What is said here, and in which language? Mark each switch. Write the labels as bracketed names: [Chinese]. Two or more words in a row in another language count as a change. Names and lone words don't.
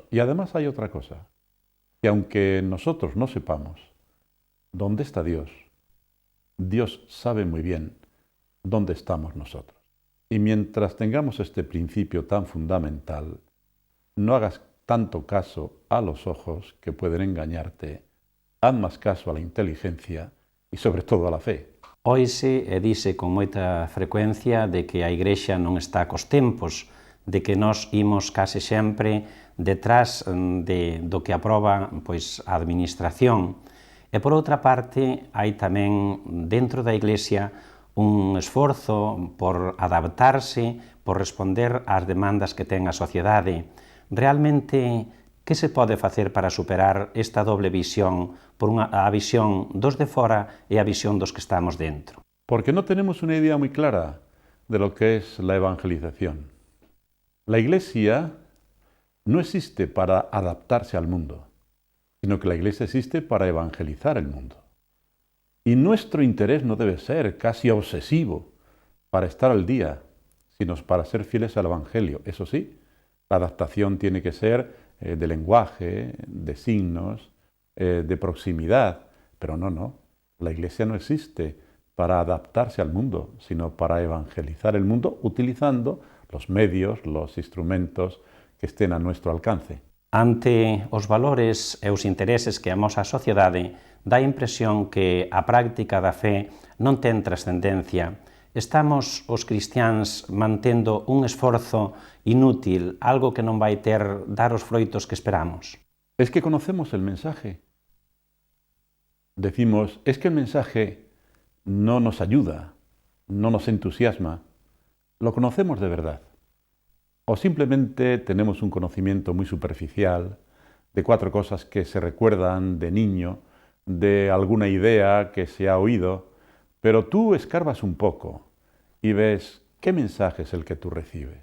[Spanish] Y además hay otra cosa, que aunque nosotros no sepamos dónde está Dios, Dios sabe muy bien dónde estamos nosotros. Y mientras tengamos este principio tan fundamental, no hagas tanto caso a los ojos que pueden engañarte, haz más caso a la inteligencia y sobre todo a la fe. [Galician] Oise e dise con moita frecuencia de que a Igrexa non está cos tempos, de que nós imos case sempre detrás do que aproba a administración. E por outra parte, hai tamén dentro da Iglesia un esforzo por adaptarse, por responder ás demandas que ten a sociedade. Realmente, que se pode facer para superar esta doble visión, a visión dos de fora e a visión dos que estamos dentro? [Spanish] Porque no tenemos una idea muy clara de lo que es la evangelización. La Iglesia no existe para adaptarse al mundo, sino que la Iglesia existe para evangelizar el mundo. Y nuestro interés no debe ser casi obsesivo para estar al día, sino para ser fieles al Evangelio. Eso sí, la adaptación tiene que ser de lenguaje, de signos, de proximidad. Pero no, la Iglesia no existe para adaptarse al mundo, sino para evangelizar el mundo utilizando los medios, los instrumentos que estén a nuestro alcance. [Galician] Ante os valores e os intereses que amosa a sociedade, dá a impresión que a práctica da fe non ten trascendencia. Estamos os cristiáns mantendo un esforzo inútil, algo que non vai dar os froitos que esperamos. [Spanish] Es que conocemos el mensaje. Decimos, es que el mensaje no nos ayuda, no nos entusiasma. Lo conocemos de verdad. O simplemente tenemos un conocimiento muy superficial de 4 cosas que se recuerdan de niño, de alguna idea que se ha oído, pero tú escarbas un poco y ves qué mensaje es el que tú recibes.